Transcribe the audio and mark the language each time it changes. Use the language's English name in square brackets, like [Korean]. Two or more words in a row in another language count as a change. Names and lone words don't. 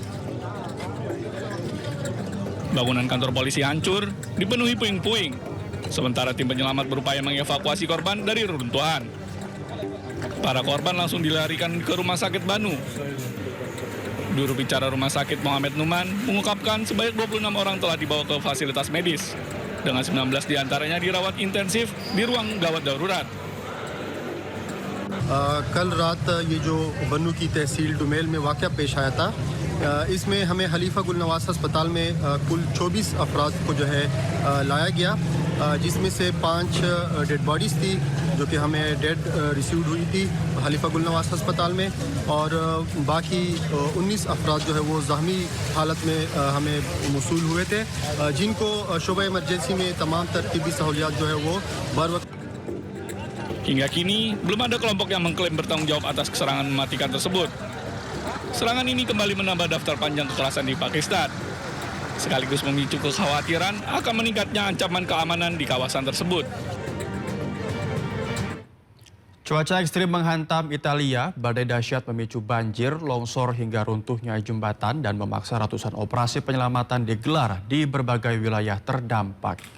[Indonesian] Bangunan kantor polisi hancur, dipenuhi puing-puing, sementara tim penyelamat berupaya mengevakuasi korban dari reruntuhan. Para korban langsung dilarikan ke rumah sakit Banu. Juru bicara rumah sakit Mohamed Numan mengungkapkan sebanyak 26 orang telah dibawa ke fasilitas medis, dengan 19 diantaranya dirawat intensif di ruang gawat darurat. [Urdu] کل رات یہ جو بنوں کی تحصیل ڈومیل میں واقعہ پیش آیا تھا، اس میں ہمیں خلیفہ گل نواز ہسپتال میں کل 24 افراد کو جو ہے لایا گیا، جس میں سے 5 [English] dead bodies [Urdu] تھی جو کہ ہمیں [English] dead received [Urdu] ہوئی تھی خلیفہ گل نواز ہسپتال میں، اور باقی 19 افراد جو ہے وہ زخمی حالت میں ہمیں موصول ہوئے تھے، جن کو شعبہ ایمرجنسی میں تمام ترتیبی سہولیات جو ہے وہ بر وقت. [Indonesian] Hingga kini, belum ada kelompok yang mengklaim bertanggung jawab atas serangan mematikan tersebut. Serangan ini kembali menambah daftar panjang kekerasan di Pakistan. sekaligus memicu kekhawatiran akan meningkatnya ancaman keamanan di kawasan tersebut. Cuaca ekstrim menghantam Italia, badai dahsyat memicu banjir, longsor hingga runtuhnya jembatan dan memaksa ratusan operasi penyelamatan digelar di berbagai wilayah terdampak.